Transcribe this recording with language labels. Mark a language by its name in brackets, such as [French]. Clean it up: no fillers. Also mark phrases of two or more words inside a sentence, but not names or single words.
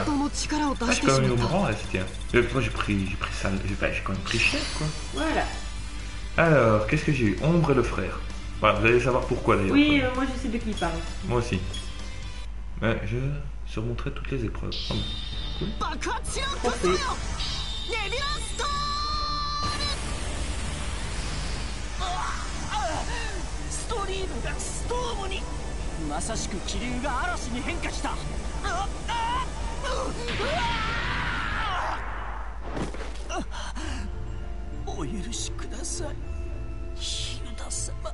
[French] Ah, j'ai quand même eu au rang là, tiens. Moi j'ai pris ça, j'ai quand même pris cher quoi. Voilà. Alors, qu'est-ce que j'ai eu? Ombre et le frère. Voilà, vous allez savoir pourquoi d'ailleurs. Oui, moi je sais de qui il parle. Moi aussi. Ouais, je surmonterai toutes les épreuves. Oh, cool. Parfait. [Japanese] ストリームがストームに。まさしく気流が嵐に変化した。お許しください、ヒルダ様。